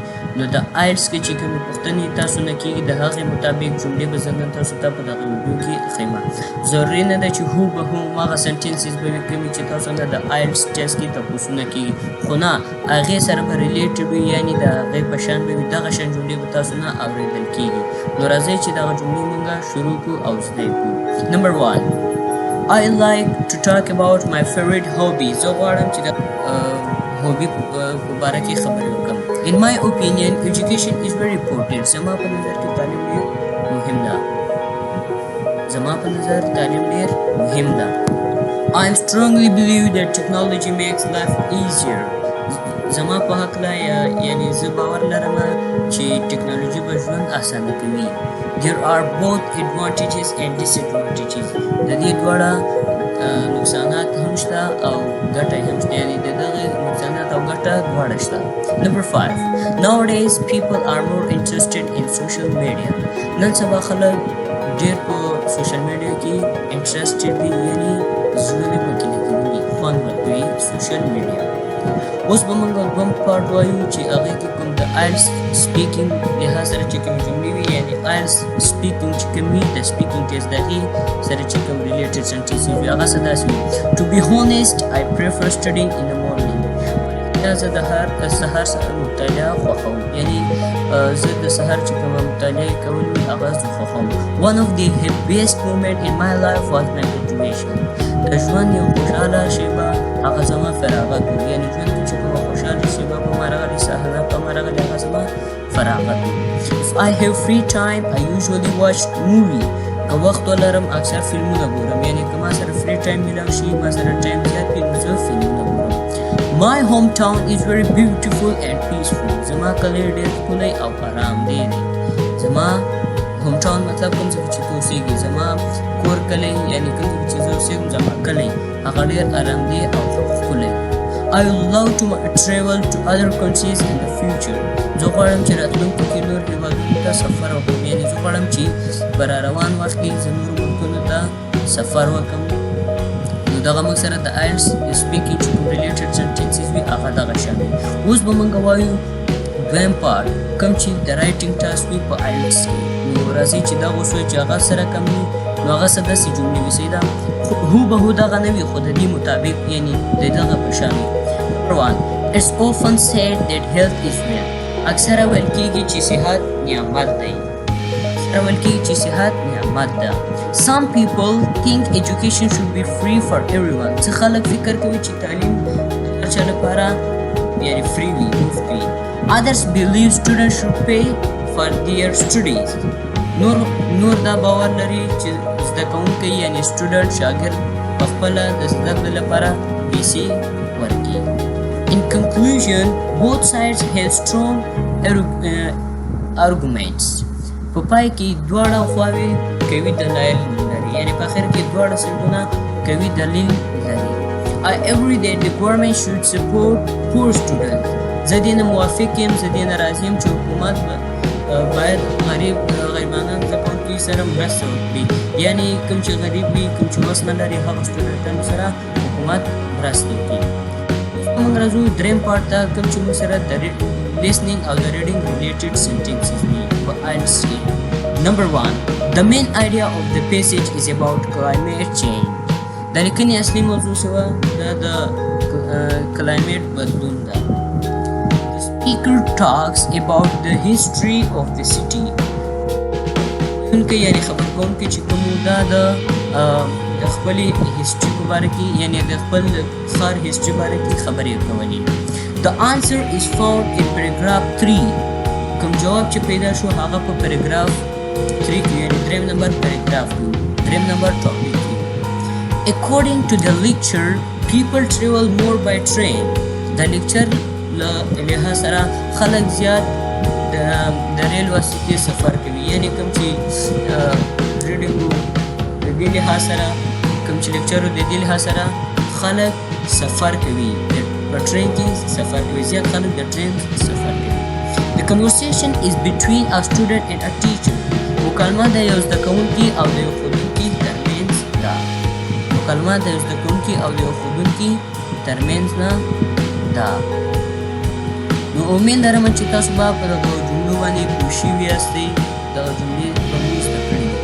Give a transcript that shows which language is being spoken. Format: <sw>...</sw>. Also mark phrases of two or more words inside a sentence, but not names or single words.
<ps>نو د آیلټس کې چې کومې پوښتنې تاسو نه کېږي د هغې مطابق جملې به زه نن تاسو ته په دغه ویډیو کې ښیم. ضروري نه ده چې هوبهو هغه سنټنسز به وي کومې چې تاسو نه د آیلټس ټیسټ کې تپوسونه کېږي، خو نه هغې سره به ریلیټډ وي، یعنې د هغې په شان به وي، دغه شان جملې به تاسو نه اورېدل کېږي. نو راځئ چې دغه جملې موږ شروع کړو او زده یې کړو.</ps> <en>نمبر 1 I like to talk about my favorite hobby.</en> <ps>زه غواړم چې د هوبي په باره کې خبرې وکړم.</ps> <en>In my opinion, education is very important.</en> <ps>زما په نظر کې تعلیم ډېر مهم ده.</ps> <en>I strongly believe that technology makes life easier.</en> <ps>زما په هکله یعنې زه باور لرم چې ټکنالوژي به ژوند اسانه کوي.</ps> <en>There are both advantages and disadvantages.</en> <ps>د دې دواړه نقصانات هم شته او ګټه هم شته، یعنې د دغه نقصانات او ګټه دواړه شته.</ps> <en>Number 5 Nowadays people are more interested in social media.</en> <ps>نن سبا خلک ډېر په</ps> <en>social media</en> <ps>کې انټرسټډ دي، یعنې زړه یې پکې لګېدلي دي، خوند ورکوي</ps> <en>social media.</en> <ps>اوس به موږ دوم پارټ وایو چې هغې کې کوم د آیلټس سپیکینګ لحاظ سره چې کوم جملې وي، یعنې آیلټس سپیکینګ چې کوم وي د</ps> <en>speaking test</en> <ps>د هغې سره چې کوم</ps> <en>related sentences</en> <ps>وي هغه څه داسې وي.</ps> <en>To be honest, I prefer studying in the morning.</en> <ps>زه د سهار سره مطالعه خوښوم، یعنې زه د سهار چې کومه مطالعه کول وي هغه زه خوښوم.</ps> <en>One of the happiest moment in my life was my graduation.</en> <ps>د ژوند یو خوشحاله شیبه هغه زما فراغت و، یعنې ژوند کې چې کومه خوشحاله شیبه په ما راغلې، صحنه په ما راغلې، هغه زما فراغت و.</ps> <en>If I have free time, I usually watch movie.</en> <ps>که وخت ولرم اکثر فلمونه ګورم، یعنې که ما سره</ps> <en>free time</en> <ps>میلاو شي، ما سره ټایم زیات وي، نو زه فلمونه ګورم.</ps> <en>My hometown is very beautiful and peaceful.</en> <ps>زما کلی ډېر ښکلی او آرام دی. زما hometown مطلب کوم ځای چې ته اوسېږي، زما کور کلی یعنې کوم ځای چې زه اوسېږم زما کلی هغه ډېر آرام دی او ښکلی.</ps> <en>I would love to travel to other countries in the future.</en> <ps>زه غواړم چې راتلونکي کې نور هېوادونو ته سفر وکړم، یعنې زه غواړم چې په را روان وخت کې زه نورو ملکونو ته سفر وکړم. نو دغه موږ سره د آیلټس سپیکینګ چې کوم</ps> <en>related sentences</en> <ps>وي هغه دغه شان وي. اوس به موږ وایو دویم پارټ کوم چې د</ps> <en>writing task</en> <ps>وي په آیلټس کې. نو راځئ چې دغه اوس وایو چې هغه سره کم وي، نو هغه څه داسې جملې وي صحیح ده، هوبهو دغه نه وي خو د دې مطابق یعنې د دغه په شان وي.</ps> <en>Number 1 It's often said that health is wealth.</en> <ps>اکثره ویل کېږي چې صحت نعمت دی.</ps> <en>Some people think education should be free for everyone.</en> <ps>څه خلک فکر کوي چې تعلیم د هر چا لپاره یعنې فري وي، مفت وي.</ps> <en>Others believe students should pay for their studies.</en> <ps>نور دا باور لري چې زده کوونکی یعنې سټوډنټ شاګرد په خپله د زده کړې لپاره پیسې ورکړي.</ps> <en>In conclusion, both sides have strong arguments.</en> <ps>په پای کې دواړه خواوې قوي دلایل لري، یعنې په اخر کې دواړه سایډونه قوي دلیل لري.</ps> <en>I agree that the government should support poor students.</en> <ps>زه دې نه موافق یم، زه دې نه راضي یم چې حکومت باید غریبانه زده کوونکي سره مرسته وکړي، یعنې کوم چې غریب وي، کوم چې وس نه لري، هغه سټوډنټانو سره حکومت مرسته وکړي. موږ راځو دریم پارټ ته کوم چې موږ سره د listening او د</ps> <en>reading related sentences</en> <ps>وي په آیلټس کې.</ps> <en>Number 1 The main idea of the passage is about climate change.</en> <ps>د لیکنې اصلي موضوع سوه دا د کلایمیټ بدلون ده.</ps> <en>The speaker talks about the history of the city.</en> <ps>یعنې خبر کوونکی چې کوم دا د خپلې هسټري په باره کې، یعنې د خپل ښار هسټري باره کې خبرې کولې.</ps> <en>The answer is found in paragraph 3.</en> <ps>کوم جواب چې پیدا شو هغه په paragraph 3 کې، یعنې دریم نمبر paragraph 2 دریم نمبر ټاپک کې.</ps> <en>According to the lecture, people travel more by train.</en> <ps>د لیکچر له لحاظ سره خلک زیات د ریل واسطې سفر کوي، یعنې کوم چې ریډینګ د دې لحاظ سره، کوم چې لیکچر د دې لحاظ سره خلک سفر کوي په ټرین کې سفر کوي، زیات خلک د ټرین سفر کوي. The conversation is between a student and a teacher. مکالمه د یو زده کوونکي او د یو ښوونکي ترمنځ ده. مکالمه د یو زده کوونکي او د یو ښوونکي ترمنځ نه ده. نو امید لرم چې تاسو به په دغه جملو باندې پوه شوي یاستئ، دغه جملې به مو زده کړي دي.</ps>